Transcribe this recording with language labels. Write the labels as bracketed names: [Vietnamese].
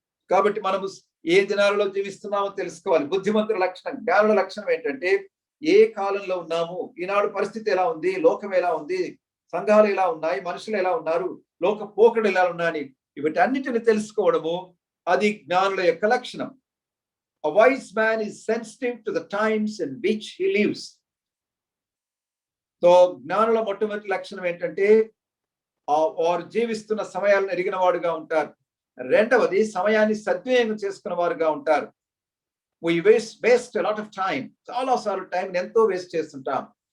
[Telugu] కాబట్టి మనము ఏ దినాలలో జీవిస్తున్నామో తెలుసుకోవాలి. బుద్ధిమంతుల లక్షణం, జ్ఞానుల లక్షణం ఏంటంటే ఏ కాలంలో ఉన్నాము, ఈనాడు పరిస్థితి ఎలా ఉంది, లోకం ఎలా ఉంది, సంఘాలు ఎలా ఉన్నాయి, మనుషులు ఎలా ఉన్నారు, లోక పోకడు ఎలా ఉన్నాయని వీటన్నిటిని తెలుసుకోవడము అది జ్ఞానుల యొక్క లక్షణం. [English] A wise man is sensitive to the times in which he lives. [Telugu] So జ్ఞానుల మొట్టమొదటి లక్షణం ఏంటంటే వారు జీవిస్తున్న సమయాలను ఎరిగిన వాడుగా ఉంటారు. రెండవది సమయాన్ని సద్వినియోగం చేసుకున్న వారుగా ఉంటారు. [English] We waste a lot of time. [Telugu] చాలా సార్లు టైం ఎంతో వేస్ట్ చేస్తుంటాం.